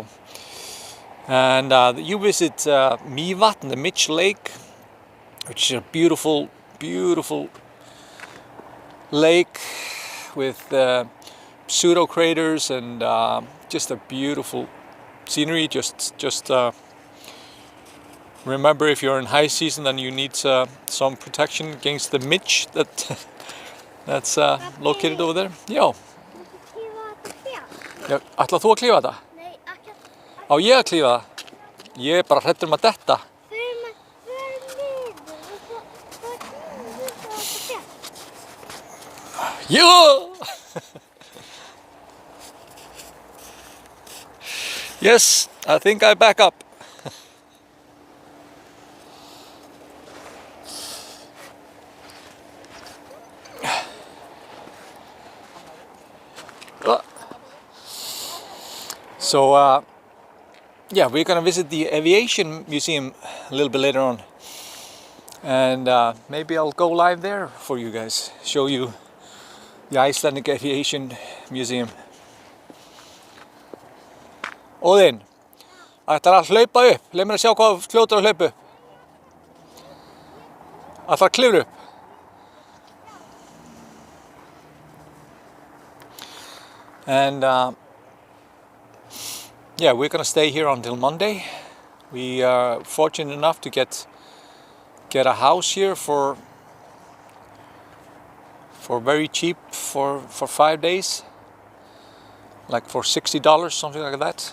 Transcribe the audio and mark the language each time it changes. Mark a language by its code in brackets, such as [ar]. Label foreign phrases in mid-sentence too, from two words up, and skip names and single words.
[en] And you visit Mývatn, the Mitch Lake, which is a beautiful, beautiful lake with pseudo craters and just a beautiful scenery. Just Remember, if you're in high season, then you need some protection against the midge that's located over there. [is] Já. Já, ætlað þú að klífa þetta? Nei, ekki. Á ég að klífa það? Ég er bara hræddur að detta. Förum niður og svo fjall. Já! [en] Yes, I think I back up. So yeah, we're gonna visit the aviation museum a little bit later on, and maybe I'll go live there for you guys, show you the Icelandic Aviation Museum. [is] Óðinn, ætlar að hlaupa upp, leið mér að sjá hvað fljótur að hlaupa upp. Ætlar að klifra upp. [en] And yeah, we're gonna stay here until Monday. We are fortunate enough to get a house here for very cheap for 5 days, like for $60, something like that.